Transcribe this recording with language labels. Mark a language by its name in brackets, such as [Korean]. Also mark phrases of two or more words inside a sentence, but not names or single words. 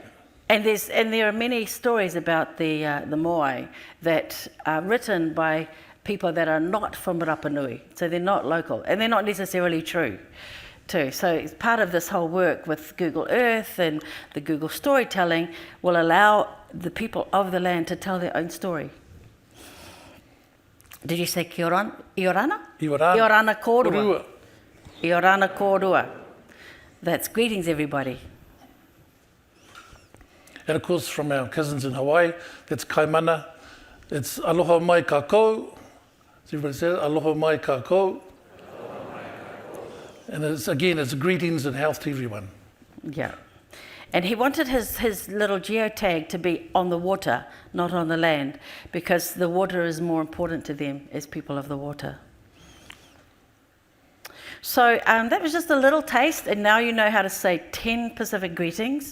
[English] And there are many stories about the moai that are written by people that are not from Rapa Nui, so they're not local, and they're not necessarily true too. So it's part of this whole work with Google Earth and the Google storytelling will allow the people of the land to tell their own story. Did you say Iorana? Iorana. [Rapanui] Iorana kōrua. [English] Korua. [Rapanui] Iorana kōrua. [English] That's greetings, everybody. And of course, from our cousins in Hawaii, that's kaimana. It's [Hawaiian] aloha mai kākou. [English] So everybody says [Hawaiian] aloha mai kākou. [English] And it's greetings and health to everyone. Yeah. And he wanted his little geotag to be on the water, not on the land, because the water is more important to them as people of the water. So that was just a little taste, and now you know how to say 10 Pacific greetings.